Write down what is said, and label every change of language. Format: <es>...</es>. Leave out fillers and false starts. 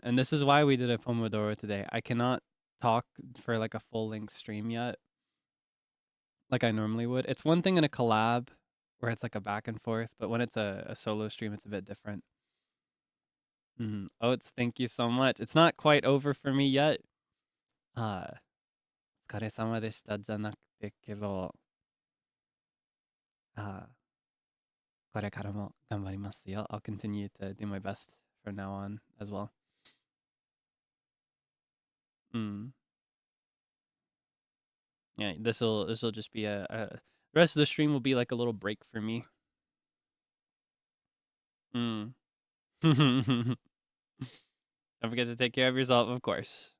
<en>And this is why we did a Pomodoro today. I cannot talk for like a full length stream yet, like I normally would. It's one thing in a collab where it's like a back and forth, but when it's a solo stream, it's a bit different. Oats, thank you so much. It's not quite over for me yet.</en> <ja>お疲れ様でしたじゃなくてけど、これからも頑張りますよ。</ja> <en>I'll continue to do my best from now on as well. Yeah, this'll just be the rest of the stream will be like a little break for me. Don't forget to take care of yourself, of course.</en>